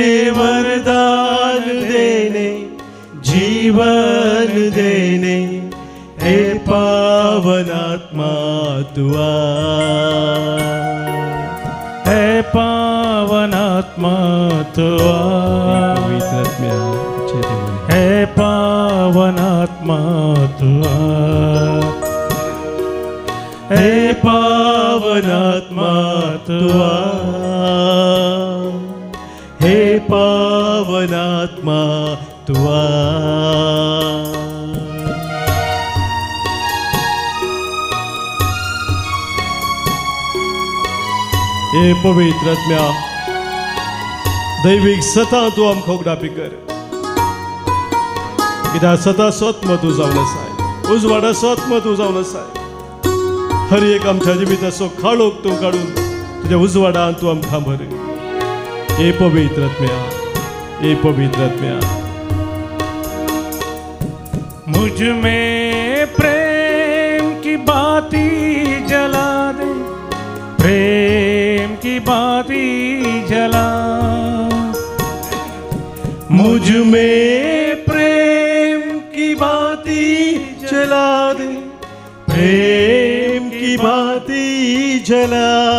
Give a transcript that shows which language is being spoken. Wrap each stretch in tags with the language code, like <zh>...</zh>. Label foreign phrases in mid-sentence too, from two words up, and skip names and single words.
<hi>वरदान देने, जीवन देने, हे पावन आत्मा तू आ. हे पावन आत्मा तू आ.</hi> <kok>पवित्र आत्म्या तुझे देवोन.</kok> <hi>हे पावन आत्मा तू आ. हे पावन आत्मा तू आ. हे पावन आत्मा तू आ.</hi> <kok>हे पवित्र आत्म्या दैवीक सता तू आमकां उगडापी कर. कित्याक सता स्वत्म तू जावन आसाय, उजवाडा स्वत्म तू जावन आसाय. हर एक आमच्या जिविताचो खाळोक तू काडून तुज्या उजवाडान तू आमकां भर. हे पवित्र आत्म्या, हे पवित्र आत्म्या.</kok> <hi>मुझ में प्रेम की बाती जला दे, प्रेम की बाती जला. मुझ में प्रेम की बाती जला दे, प्रेम की बाती जला.</hi>